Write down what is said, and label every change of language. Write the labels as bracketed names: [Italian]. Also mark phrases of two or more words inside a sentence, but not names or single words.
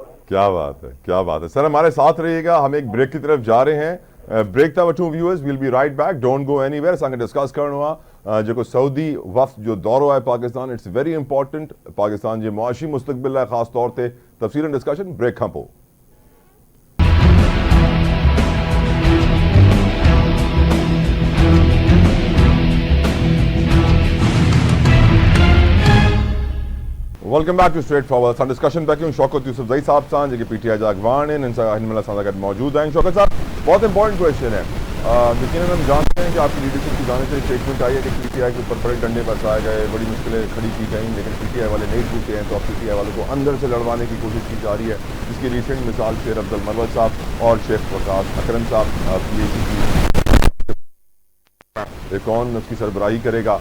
[Urdu] کیا بات ہے، کیا بات ہے سر۔ ہمارے ساتھ رہیے گا، ہم ایک بریک کی طرف جا رہے ہیں. [English] Break tha to viewers, will be right back, don't go anywhere. [Sindhi] संगे डिस्कस करणो जो सऊदी वफ्द जो दौरो है पाकिस्तान, [English] it's very important [Sindhi] पाकिस्तान जो मुआशी मुस्तकबिल है, [Urdu] خاص طور سے [Sindhi] तफसीलन [English] discussion break [Sindhi] खां पोइ। [English] Welcome back to Straightforward. [Sindhi] असां डिस्कशन पिया कयूं शौकत यूसुफज़ई साहब सां, जेके PTI जा अॻवान आहिनि। हिन महिल असां सां गॾु मौजूद आहिनि। [Urdu] شوکت صاحب، بہت [English] important question [Urdu] ہے۔ لیکن ہم جانتے ہیں کہ آپ کی لیڈرشپ کی جانے سے اسٹیٹمنٹ آئی ہے کہ PTI کے اوپر بڑے ڈنڈے برسائے گئے، بڑی مشکلیں کھڑی کی گئی، لیکن PTI والے نہیں ٹوٹے ہیں. تو اب PTI والوں کو اندر سے لڑوانے کی کوشش کی جا رہی ہے، جس کی ریسنٹ مثال شیر عبدل مروت صاحب اور شیخ وقاص اکرم صاحب PAC کی کون اس کی سربراہی کرے گا.